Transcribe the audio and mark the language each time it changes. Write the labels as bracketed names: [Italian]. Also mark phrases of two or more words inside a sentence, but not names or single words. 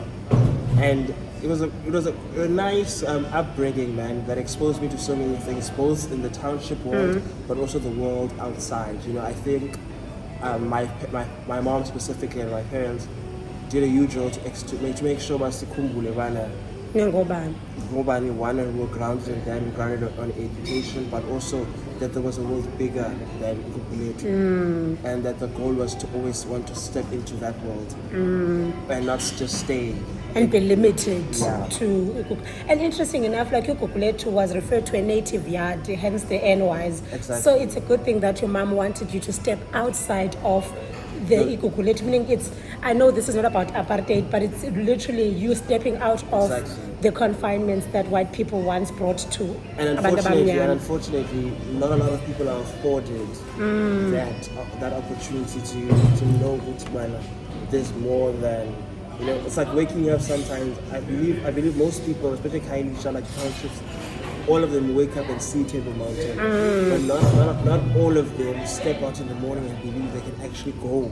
[English] And it was a nice upbringing, man, that exposed me to so many things, both in the township world but also the world outside. I think my mom specifically and my parents did a huge role to make sure [Xhosa] basikhumbule bana ngobani [English] one, and we're grounded in them, grounded on education, but also that there was a world bigger than Kgotso, and that the goal was to always want to step into that world and not just stay. And be limited Yeah. to. And interesting enough, like Kgotso was referred to a native yard, hence the NYs. Exactly. So it's a good thing that your mom wanted you to step outside of the Kgotso, meaning it's, I know this is not about apartheid, but it's literally you stepping out of Exactly. the confinements that white people once brought to And [Xhosa] abantu abamnyama. [English] unfortunately, not a lot of people are afforded that opportunity to know which there's more than, you know. It's like waking up sometimes. I believe most people, especially Kainisha, like townships, all of them wake up and see Table Mountain, but not all of them step out in the morning and believe they can actually go